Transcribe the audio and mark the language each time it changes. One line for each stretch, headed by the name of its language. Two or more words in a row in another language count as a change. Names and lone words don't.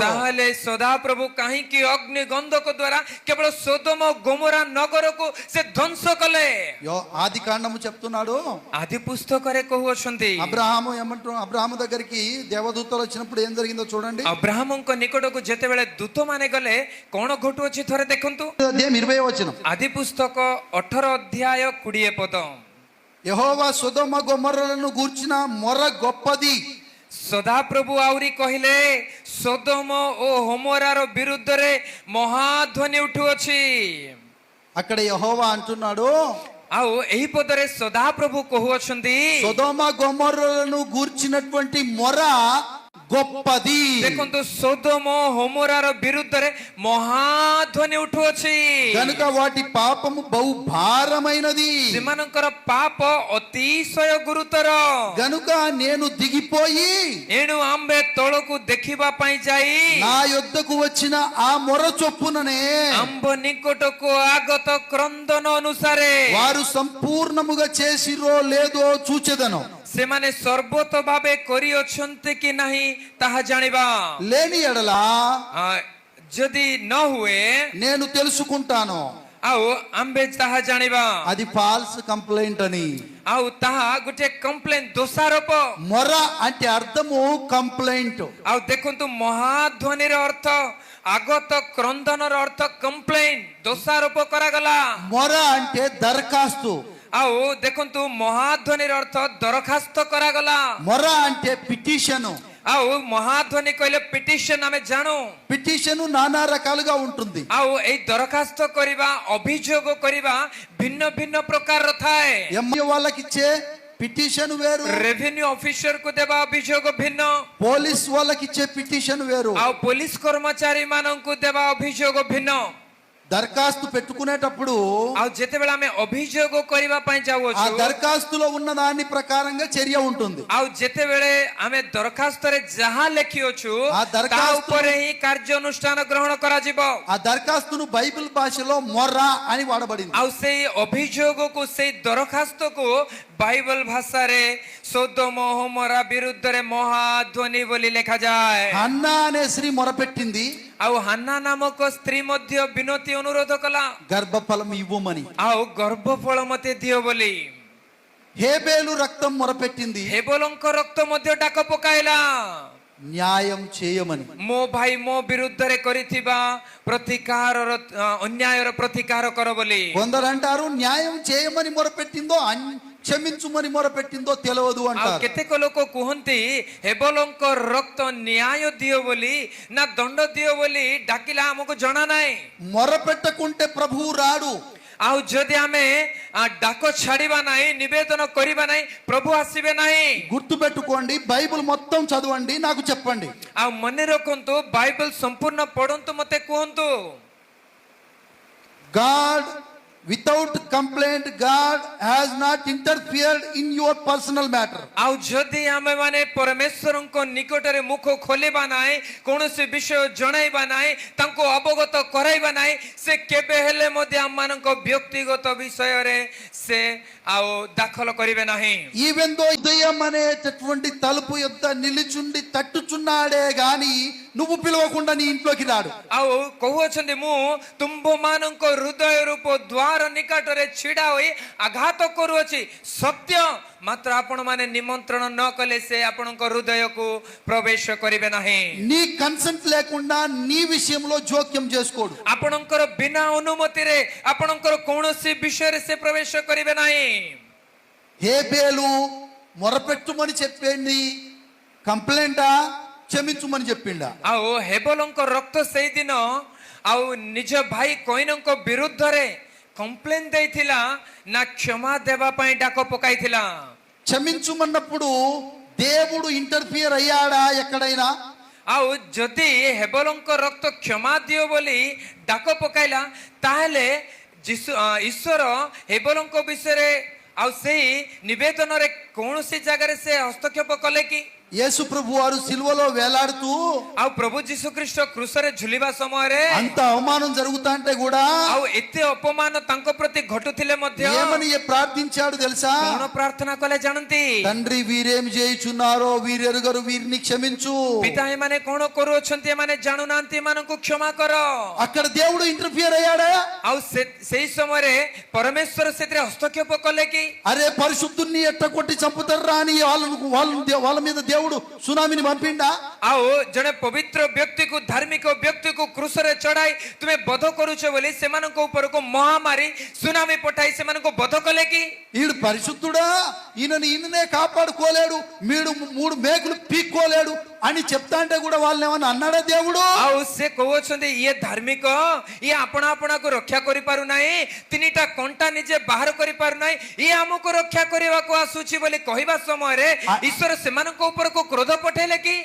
Odia: ତାହେଲେ ସଦାପ୍ରଭୁ କାହିଁକି ଅଗ୍ନି ଗନ୍ଧକ ଦ୍ୱାରା କେବଳ ସୋଦମ ଗୋମରା ନଗରକୁ ସେ ଧ୍ୱଂସ କଲେ?
Telugu: ఆది కాండము చెప్తున్నాడు.
Odia: ଆଦି ପୁସ୍ତକରେ କହୁଅଛନ୍ତି
Telugu: అబ్రహాము దగ్గరికి దేవదూతలు వచ్చినప్పుడు ఏం జరిగిందో చూడండి.
Odia: ଅବ୍ରାହମଙ୍କ ନିକଟକୁ ଯେତେବେଳେ ଦୂତମାନେ ଗଲେ କଣ ଘଟୁଅଛି ଥରେ ଦେଖନ୍ତୁ.
Telugu: అధ్యాయం 20వ వచనం.
Odia: ଆଦି ପୁସ୍ତକ 18 ଅଧ୍ୟାୟ 20 ପଦ.
Telugu: యెహోవా సొదొమ గొమొర్రాలను గూర్చిన మొర గొప్పది.
Odia: ସଦାପ୍ରଭୁ ଆହୁରି କହିଲେ ସୋଦମ ଓ ହୋମରାର ବିରୁଦ୍ଧରେ ମହାଧ୍ୱନି ଉଠୁଅଛି.
Telugu: అక్కడ యెహోవా అంటున్నాడు,
Odia: ଆଉ ଏହି ପଦରେ ସଦାପ୍ରଭୁ କହୁଅଛନ୍ତି
Telugu: సొదొమ గొమొర్రాలను గూర్చినటువంటి మొర గొప్పది.
Odia: ଦେଖନ୍ତୁ ସୋଦମ ହୋମରାର ବିରୁଦ୍ଧରେ ମହାଧ୍ୱନି ଉଠୁଅଛି.
Telugu: కనుక వాటి పాపము బహు భారమైనది.
Odia: ସେମାନଙ୍କର ପାପ ଅତିଶୟ ଗୁରୁତର.
Telugu: గనుక నేను దిగిపోయి
Odia: ଏଣୁ ଆମ୍ଭେ ତଳକୁ ଦେଖିବା ପାଇଁ ଯାଇ
Telugu: నా యొద్దకు వచ్చిన ఆ మొర చొప్పుననే
Odia: ଆମ୍ଭ ନିକଟକୁ ଆଗତ କ୍ରନ୍ଦନ ଅନୁସାରେ
Telugu: వారు సంపూర్ణముగా చేసిరో లేదో చూచెదను.
Odia: ସେମାନେ ସର୍ବତ ଭାବେ କରିଅଛନ୍ତି କି ନାହିଁ ତାହା ଜାଣିବା.
Telugu: లేని ఎడల
Odia: ଯଦି ନ ହୁଏ
Telugu: నేను తెలుసుకుంటాను.
Odia: ଆଉ ଆମ୍ଭେ ତାହା ଜାଣିବା.
Telugu: అది
English: false complaint
Telugu: అని.
Odia: ଆଉ ତାହା ଗୋଟେ କମ୍ପ୍ଲେନ, ଦୋଷାରୋପ.
Telugu: మొర అంటే అర్థము కంప్లైంట్.
Odia: ଆଉ ଦେଖନ୍ତୁ ମହାଧ୍ୱନିର ଅର୍ଥ, ଆଗତ କ୍ରନ୍ଦନର ଅର୍ଥ କମ୍ପ୍ଲେନ, ଦୋଷାରୋପ କରାଗଲା.
Telugu: మొర అంటే దరఖాస్తు.
Odia: ଆଉ ଦେଖନ୍ତୁ ମହାଧ୍ୱନିର ଅର୍ଥ ଦରଖାସ୍ତ କରାଗଲା.
Telugu: మొర అంటే పిటిషన్.
Odia: ଆଉ ମହାଧ୍ୱନି କହିଲେ ପିଟିସନ ଆମେ ଜାଣୁ.
Telugu: పిటిషన్ నానా రకాలుగా ఉంటుంది.
Odia: ଆଉ ଏଇ ଦରଖାସ୍ତ କରିବା, ଅଭିଯୋଗ କରିବା ଭିନ୍ନ ଭିନ୍ନ ପ୍ରକାରର ଥାଏ.
Telugu: ఎంఏ వాళ్ళకి ఇచ్చే పిటిషన్ వేరు,
English: revenue officer
Odia: କୁ ଦେବା ଅଭିଯୋଗ ଭିନ୍ନ,
Telugu: పోలీస్ వాళ్ళకి ఇచ్చే పిటిషన్ వేరు.
Odia: ଆଉ ପୋଲିସ କର୍ମଚାରୀ ମାନଙ୍କୁ ଦେବା ଅଭିଯୋଗ ଭିନ୍ନ.
Telugu: దరఖాస్తు పెట్టుకునేటప్పుడు
Odia: ଆଉ ଯେତେବେଳେ ଆମେ ଅଭିଯୋଗ କରିବା ପାଇଁ
Telugu: ఆ
Odia: ଯାଉଅଛୁ,
Telugu: దరఖాస్తులో ఉన్న దాని ప్రకారంగా చర్య ఉంటుంది.
Odia: ଆଉ ଯେତେବେଳେ ଆମେ ଦରଖାସ୍ତରେ ଯାହା ଲେଖିଅଛୁ
Telugu: ఆ
Odia: ତା
Telugu: దరఖాస్తు
Odia: ଉପରେ ହିଁ କାର୍ଯ୍ୟାନୁଷ୍ଠାନ ଗ୍ରହଣ କରାଯିବ.
Telugu: ఆ దరఖాస్తును బైబిల్ భాషలో మొర్ర అని వాడబడింది.
Odia: ଆଉ ସେଇ ଅଭିଯୋଗକୁ, ସେଇ ଦରଖାସ୍ତକୁ ବାଇବଲ ଭାଷାରେ ସୋଦମ ହୋମରା ବିରୁଦ୍ଧରେ ମହାଧ୍ୱନି ବୋଲି ଲେଖାଯାଏ.
Telugu: హన్నా అనే స్త్రీ మొరపెట్టింది,
Odia: ଆଉ ହାନ୍ନା ନାମକ ସ୍ତ୍ରୀ ମଧ୍ୟ ବିନତି ଅନୁରୋଧ କଲା,
Telugu: గర్భఫలం ఇవ్వమని.
Odia: ଆଉ ଗର୍ଭଫଳ ମତେ ଦିଅ ବୋଲି.
Telugu: హేబేలు రక్తం మొరపెట్టింది,
Odia: ହେବଲଙ୍କ ରକ୍ତ ମଧ୍ୟ ଡାକ ପକାଇଲା,
Telugu: న్యాయం చేయమని.
Odia: ମୋ ଭାଇ ମୋ ବିରୁଦ୍ଧରେ କରିଥିବା ପ୍ରତିକାରର, ଅନ୍ୟାୟର ପ୍ରତିକାର କର ବୋଲି.
Telugu: కొందరు అంటారు న్యాయం చేయమని మొరపెట్టిందో క్షమించుమని మొరపెట్టిందో తెలియదు
Odia: ଆଉ
Telugu: అంటారు.
Odia: କେତେକ ଲୋକ କୁହନ୍ତି ହେବଲଙ୍କ ରକ୍ତ ନ୍ୟାୟ ଦିଅ ବୋଲି ନା ଦଣ୍ଡ ଦିଅ ବୋଲି ଡାକିଲା, ଆମକୁ ଜଣା ନାହିଁ.
Telugu: మొరపెట్టకుంటే ప్రభువు రాడు.
Odia: ଆଉ ଯଦି ଆମେ ଡାକ ଛାଡିବା ନାହିଁ, ନିବେଦନ କରିବା ନାହିଁ, ପ୍ରଭୁ ଆସିବେ ନାହିଁ.
Telugu: గుర్తు పెట్టుకోండి, బైబిల్ మొత్తం చదవండి, నాకు చెప్పండి.
Odia: ଆଉ ମନେ ରଖନ୍ତୁ, ବାଇବଲ ସମ୍ପୂର୍ଣ୍ଣ ପଢନ୍ତୁ, ମତେ କୁହନ୍ତୁ.
English: గాడ్ Without complaint, God has not interfered in your personal matter.
Odia: ଆଉ ଯଦି ଆମେ ମାନେ ପରମେଶ୍ୱରଙ୍କ ନିକଟରେ ମୁଖ ଖୋଲିବା ନାହିଁ, କୌଣସି ବିଷୟ ଜଣାଇବା ନାହିଁ, ତାଙ୍କୁ ଅବଗତ କରାଇବା ନାହିଁ, ସେ କେବେ ହେଲେ ମଧ୍ୟ ଆମମାନଙ୍କ ବ୍ୟକ୍ତିଗତ ବିଷୟରେ ସେ ଆଉ ଦାଖଲ କରିବେ ନାହିଁ।
English: Even though
Telugu: ఉదయం అనేటటువంటి తలుపు యొద్ద నిలుచుండి తట్టుచున్నాడే గాని నువ్వు పిలవకుండా నీ ఇంట్లోకి రాడు.
Odia: ଆଉ କହୁଅଛନ୍ତି ମୁଁ ତୁମ୍ଭମାନଙ୍କ ହୃଦୟ ରୂପ ଦ୍ୱାର ନିକଟରେ ଛିଡା ହୋଇ ଆଘାତ କରୁଅଛି, ସତ୍ୟ, ମାତ୍ର ଆପଣ ମାନେ ନିମନ୍ତ୍ରଣ ନ କଲେ ସେ ଆପଣଙ୍କ ହୃଦୟକୁ ପ୍ରବେଶ କରିବେ ନାହିଁ।
Telugu: నీ కన్సెంట్ లేకుండా నీ విషయంలో జోక్యం చేసుకోడు.
Odia: ଆପଣଙ୍କର ବିନା ଅନୁମତିରେ ଆପଣଙ୍କର କୌଣସି ବିଷୟରେ ସେ ପ୍ରବେଶ କରିବେ ନାହିଁ।
Telugu: హేబేలు మొరపెట్టుమని చెప్పింది కంప్లైంటా క్షమించుమని చెప్పిండా?
Odia: ଆଉ ହେବଲଙ୍କ ରକ୍ତ ସେଇଦିନ ଆଉ ନିଜ ଭାଇ କଇନଙ୍କ ବିରୁଦ୍ଧରେ କମ୍ପ୍ଲେନ ଦେଇଥିଲା ନା କ୍ଷମା ଦେବା ପାଇଁ ଡାକ ପକାଇଥିଲା?
Telugu: క్షమించుమన్నప్పుడు దేవుడు ఇంటర్ఫియర్ అయ్యాడా ఎక్కడైనా?
Odia: ଆଉ ଯଦି ହେବଲଙ୍କ ରକ୍ତ କ୍ଷମା ଦିଅ ବୋଲି ଡାକ ପକାଇଲା, ତାହେଲେ ଈଶ୍ୱର ହେବଲଙ୍କ ବିଷୟରେ ଆଉ ସେଇ ନିବେଦନରେ କୌଣସି ଜାଗାରେ ସେ ହସ୍ତକ୍ଷେପ କଲେ କି?
Telugu: యేసు ప్రభు వారు సిలువలో వేలాడుతూ
Odia: ଆଉ ପ୍ରଭୁ ଯୀଶୁ ଖ୍ରୀଷ୍ଟ କ୍ରୁଶରେ ଝୁଲିବା ସମୟରେ
Telugu: అంత అవమానం జరుగుతా అంటే కూడా
Odia: ଆଉ ଏତେ ଅପମାନ ତାଙ୍କ ପ୍ରତି ଘଟୁଥିଲେ ମଧ୍ୟ
Telugu: ఏమని ప్రార్థించాడు తెలుసా?
Odia: କଣ ପ୍ରାର୍ଥନା କଲେ ଜାଣନ୍ତି?
Telugu: తండ్రి వీరేమి చేయుచున్నారో వీరెరుగరు, వీరిని క్షమించు.
Odia: ପିତା ଏମାନେ କଣ କରୁଅଛନ୍ତି, ଏମାନେ ଜାଣୁନାହାନ୍ତି, ଏମାନଙ୍କୁ କ୍ଷମା କର।
Telugu: అక్కడ దేవుడు ఇంటర్ఫియర్ అయ్యాడా?
Odia: ଆଉ ସେଇ ସମୟରେ ପରମେଶ୍ୱର ସେଥିରେ ହସ୍ତକ୍ଷେପ କଲେ କି?
Telugu: అరే పరిశుద్ధుని ఎట్ట కొట్టి చంపుతారా అని వాళ్ళ మీద దేవుడు సునామీని పంపిండా?
Odia: ଆଉ ଜଣେ ପବିତ୍ର ବ୍ୟକ୍ତିକୁ, ଧାର୍ମିକ ବ୍ୟକ୍ତିକୁ କ୍ରୁଶରେ ଚଢାଇ ତୁମେ ବଧ କରୁଛ ବୋଲି ସେମାନଙ୍କ ଉପରକୁ ମହାମାରୀ ସୁନାମୀ ପଠାଇ ସେମାନଙ୍କୁ ବଧ କଲେ କି?
Telugu: ఈడు పరిశుద్ధుడా, ఈయననే కాపాడుకోలేడు, మూడు మేకులు పీక్కోలేడు అని చెప్తా అంటే కూడా వాళ్ళని ఏమన్నా అన్నాడా దేవుడు?
Odia: ଆଉ ସେ କହୁଅଛନ୍ତି ଇଏ ଧାର୍ମିକ, ଇଏ ଆପଣା ଆପଣାକୁ ରକ୍ଷା କରିପାରୁନାହିଁ, ତିନିଟା କଣ୍ଟା ନିଜେ ବାହାର କରିପାରୁନାହିଁ, ଇଏ ଆମକୁ ରକ୍ଷା କରିବାକୁ ଆସୁଛି ବୋଲି କହିବା ସମୟରେ ଈଶ୍ୱର ସେମାନଙ୍କ ଉପରକୁ କ୍ରୋଧ ପଠେଇଲେ କି?